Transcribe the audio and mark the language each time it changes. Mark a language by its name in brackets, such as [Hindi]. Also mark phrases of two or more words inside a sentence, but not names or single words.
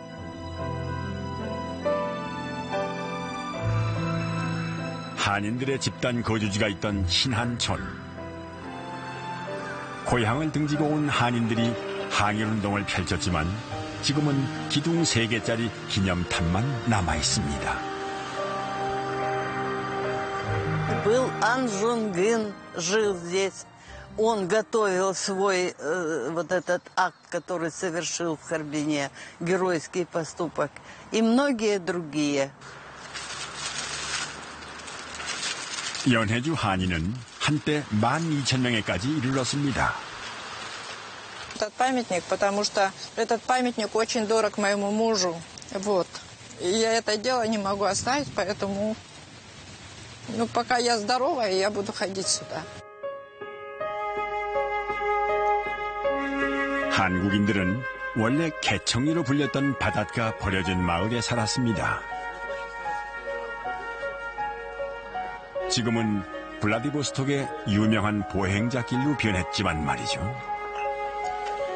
[Korean] 한인들의 집단 거주지가 있던 신한촌. 고향을 등지고 온 한인들이 항일운동을 펼쳤지만 지금은 기둥 3개짜리 기념탑만 남아있습니다. [Russian] Был Ан Жун Гын, жил здесь. Он готовил свой вот этот акт, который совершил в Харбине, геройский поступок, и многие другие. [Korean] 연해주 한인은 한때 12,000명에까지 이르렀습니다. [Russian] Этот памятник, потому что этот памятник очень дорог моему мужу. Вот. И я это дело не могу оставить, поэтому пока я здорова, я буду ходить сюда. [Korean] 한국인들은 원래 개청리로 불렸던 바닷가 버려진 마을에 살았습니다. 지금은 블라디보스톡의 유명한 보행자 길로 변했지만 말이죠.